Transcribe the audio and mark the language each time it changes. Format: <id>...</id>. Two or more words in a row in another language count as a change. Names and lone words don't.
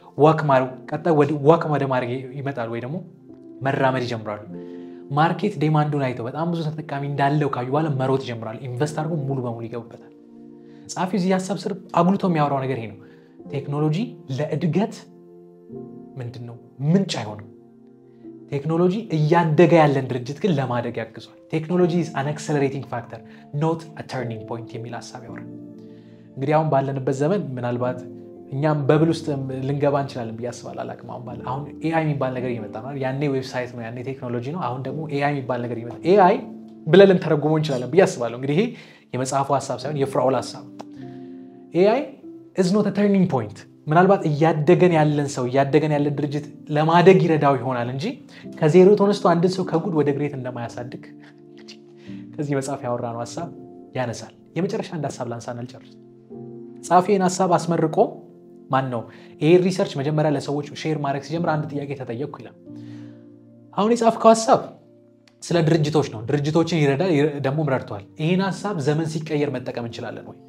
<am>ዋክ ወደ ማድረግ ይመጣሉ ወይ ደግሞ መራመድ ይጀምራሉ።</am> <en>market demand</en> <am>አይተው በጣም ብዙ ተጠቃሚ እንዳለው ካዩ በኋላ መሮጥ ይጀምራሉ። ኢንቨስት አድርጎ ሙሉ በሙሉ ይገቡበታል። ጻፊው እዚህ ሀሳብ ስር አጉልቶ የሚያወራው ነገር ይሄ ነው። ቴክኖሎጂ ለእድገት ምንድነው ምንጭ አይሆንም። ቴክኖሎጂ እያደገ ያለን ድርጅት ግን ለማደግ ያግዟል። ቴክኖሎጂ</am> <en>is an accelerating factor not a turning point</en> <am>የሚል ሐሳብ ያወራል። እንግዲህ አሁን ባለንበት ዘመን ምናልባት እኛም በብል ውስጥ ልንገባ እንችላለን ብዬ አስባለሁ። አሁን AI የሚባል ነገር እየመጣ ነው። ያኔ ዌብሳይት ነው፣ ያኔ ቴክኖሎጂ ነው። አሁን ደግሞ AI የሚባል ነገር እየመጣ AI ብለን ልንተረጉመው እንችላለን ብዬ አስባለሁ። እንግዲህ ይሄ የመጽሐፉ ሐሳብ ሳይሆን የፍራኦል ሐሳብ።</am> <en>AI is not a turning point</en> <am>ምናልባት እያደገን ያለን ሰው እያደገን ያለን ድርጅት ለማደግ ይረዳው ይሆናል እንጂ ከዜሮ ተነስቶ አንድ ሰው ከጉድ ወደ ግሬት እንደማያሳድግ ከዚህ መጽሐፍ ያወራነው ሐሳብ ያነሳል። የመጨረሻ አንድ ሐሳብ ላንሳና ልጨርስ። ጻፊውን ሐሳብ አስመርቆ ማን ነው ይሄ ሪሰርች መጀመሪያ ለሰዎች ሼር ማድረግ ሲጀምር አንድ ጥያቄ ተጠየቅኩ ይላል። አሁን የጻፍከው ሐሳብ ስለ ድርጅቶች ነው። ድርጅቶችን ይረዳል ደግሞ ረድቷል። ይሄን ሐሳብ ዘመን ሲቀየር መጠቀም እንችላለን ወይ?</am>